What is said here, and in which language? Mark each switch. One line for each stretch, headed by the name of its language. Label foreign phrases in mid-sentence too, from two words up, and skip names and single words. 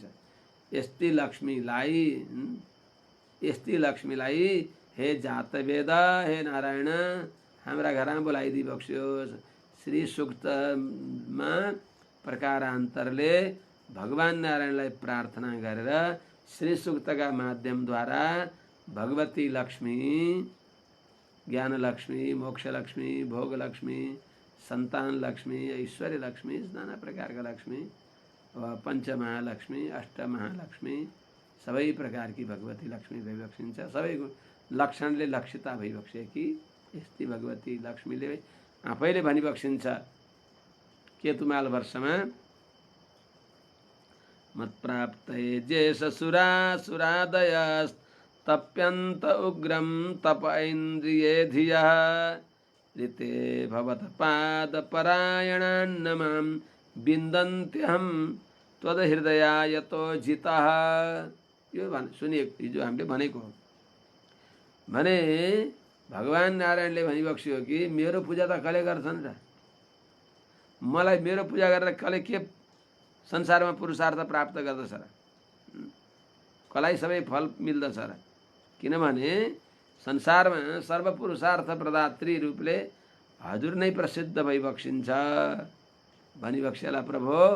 Nepali: यस्ती लक्ष्मीलाई हे जातवेद हे नारायण हाम्रा घरमा बोलाइदिई बक्स्योस्। श्री सूक्तमा प्रकारान्तरले भगवान नारायणलाई प्रार्थना गरेर श्री सूक्तका माध्यमद्वारा भगवती लक्ष्मी ज्ञान लक्ष्मी मोक्ष लक्ष्मी भोग लक्ष्मी संतान लक्ष्मी ऐश्वर्य लक्ष्मी नाना प्रकारका लक्ष्मी पंचमहालक्ष्मी अष्टमहालक्ष्मी सबै प्रकारकी भगवती लक्ष्मी भइबक्सिन्छ। सबैको लक्षणले लक्षिता भइबक्सेकी यस्ती भगवती लक्ष्मीले आफैले भनिबक्सिन्छ केतुमाल वर्षमा
Sanskrit: मत्प्राप्तये जेष सुरादयस्तप्यन्त उग्रं तप ऐन्द्रिये धियः ऋते भवत पादपरायणान् मां विन्दन्त्यहं त्वदहृदयायतो जितः।
Nepali: यो सुनिए हिजो हामीले भनेको हो भने भगवान नारायणले भनिबक्स्यो कि मेरो पूजा त कसले गर्छन् र मलाई मेरो पूजा गरेर कसले के संसारमा पुरुषार्थ प्राप्त गर्दछ र कसलाई सबै फल मिल्दछ र किनभने संसारमा सर्वपुरुषार्थ प्रदात्री रूपले हजुर नै प्रसिद्ध भइबक्सिन्छ भनिबक्सेला प्रभु।